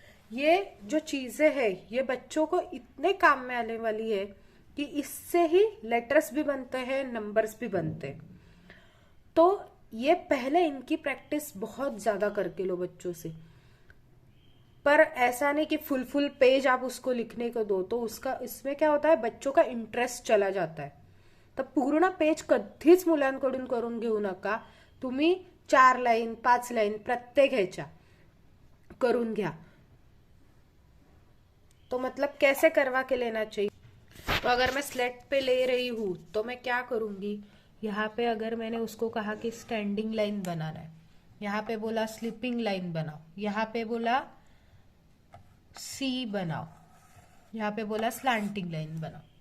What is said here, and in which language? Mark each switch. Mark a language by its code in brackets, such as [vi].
[hi] ये जो चीजें हैं ये बच्चों को इतने काम में आने वाली है कि इससे ही लेटर्स भी बनते हैं, नंबर्स भी बनते हैं. तो ये पहले इनकी प्रैक्टिस बहुत ज्यादा करके लो बच्चों से. पर ऐसा नहीं कि फुल पेज आप उसको लिखने को दो, तो उसका इसमें क्या होता है, बच्चों का इंटरेस्ट चला जाता है. [mr] तर पूर्ण पेज कधीच मुलांकडून करून घेऊ नका. तुम्ही 4 लाईन 5 लाईन प्रत्येक ह्याच्या करून घ्या. [hi] तो मतलब कैसे करवा के लेना चाहिए. तो अगर मैं स्लेट पे ले रही हूँ तो मैं क्या करूंगी, यहाँ पे अगर मैंने उसको कहा कि स्टैंडिंग लाइन बनाना है, यहाँ पे बोला स्लिपिंग लाइन बनाओ, यहाँ पे बोला सी बनाओ, यहाँ पे बोला स्लैंटिंग लाइन बनाओ।